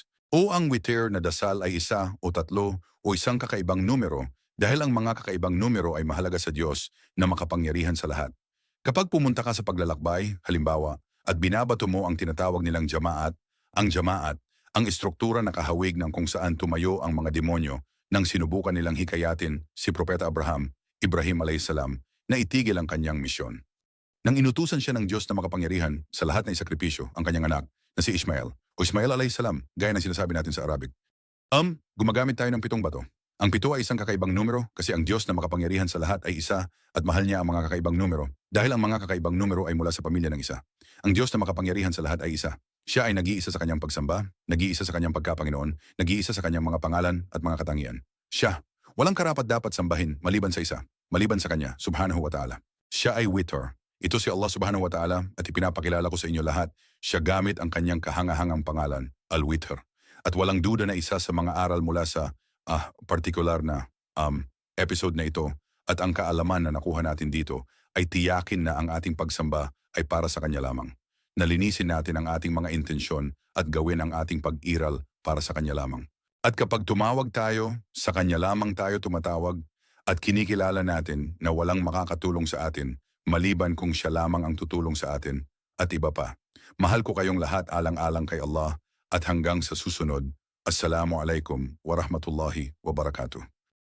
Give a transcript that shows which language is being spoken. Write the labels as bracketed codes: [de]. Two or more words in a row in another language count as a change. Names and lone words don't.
[tl] O ang witr na dasal ay isa o 3 o isang kakaibang numero, dahil ang mga kakaibang numero ay mahalaga sa Diyos na makapangyarihan sa lahat. Kapag pumunta ka sa paglalakbay, halimbawa, at binabato mo ang tinatawag nilang jamaat, ang istruktura na kahawig ng kung saan tumayo ang mga demonyo nang sinubukan nilang hikayatin si Propeta Ibrahim a.s. na itigil ang kanyang misyon. Nang inutusan siya ng Diyos na makapangyarihan sa lahat ng isakripisyo ang kanyang anak na si Ismael o Ismael a.s. gaya ng sinasabi natin sa Arabic. Gumagamit tayo ng 7 bato. Ang 7 ay isang kakaibang numero kasi ang Diyos na makapangyarihan sa lahat ay isa at mahal niya ang mga kakaibang numero dahil ang mga kakaibang numero ay mula sa pamilya ng isa. Ang Diyos na makapangyarihan sa lahat ay isa. Siya ay nag-iisa sa kanyang pagsamba, nag-iisa sa kanyang pagkapanginoon, nag-iisa sa kanyang mga pangalan at mga katangian. Siya, walang karapat dapat sambahin maliban sa isa, maliban sa kanya, [ar] سبحانه وتعالى. [tl] Siya ay Witr. Ito si Allah [ar] سبحانه وتعالى [tl] at ipinapakilala ko sa inyo lahat, siya gamit ang kanyang kahangahangang pangalan, Al-Witr. At walang duda na isa sa mga aral mula sa partikular na episode na ito at ang kaalaman na nakuha natin dito ay tiyakin na ang ating pagsamba ay para sa kanya lamang. Nalinisin natin ang ating mga intensyon at gawin ang ating pag-iral para sa kanya lamang. At kapag tumawag tayo, sa kanya lamang tayo tumatawag at kinikilala natin na walang makakatulong sa atin maliban kung siya lamang ang tutulong sa atin at iba pa. Mahal ko kayong lahat alang-alang kay Allah at hanggang sa susunod. [ar] السلام عليكم ورحمة الله وبركاته.